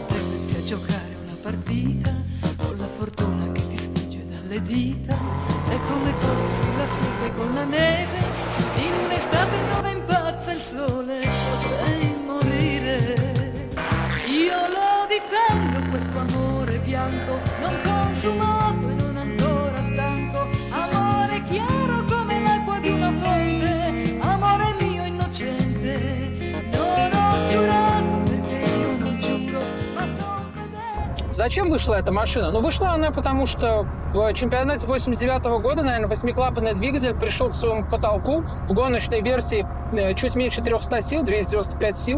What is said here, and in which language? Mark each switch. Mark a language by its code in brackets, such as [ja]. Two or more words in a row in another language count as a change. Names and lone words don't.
[it] prendersi a giocare una partita con la fortuna che ti sfugge dalle dita, è come corrersi la strada con la neve in un'estate dove impazza il sole, potrei morire. Io lo difendo questo amore bianco, non consumato e non ancora stanco, amore chiaro come l'acqua di una fonte, amore mio innocente. [ru] Зачем вышла эта машина? Вышла она потому, что в чемпионате 1989 года, наверное, 8-клапанный двигатель пришел к своему потолку. В гоночной версии чуть меньше 300 сил, 295 сил.